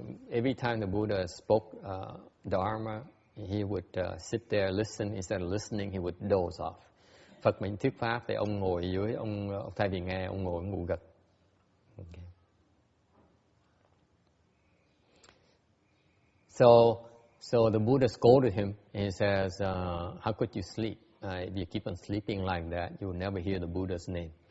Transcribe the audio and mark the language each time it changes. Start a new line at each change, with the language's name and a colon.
English: Every time the Buddha spoke Dharma, he would sit there, listen. Instead of listening, he would doze off.
Vietnamese: Phật mệnh thuyết pháp thì ông ngồi dưới, ông thay vì nghe, ông ngồi ngủ gật.
English: Okay. So the Buddha scolded him. He says, "How could you sleep? If you keep on sleeping like that, you will never hear the Buddha's name."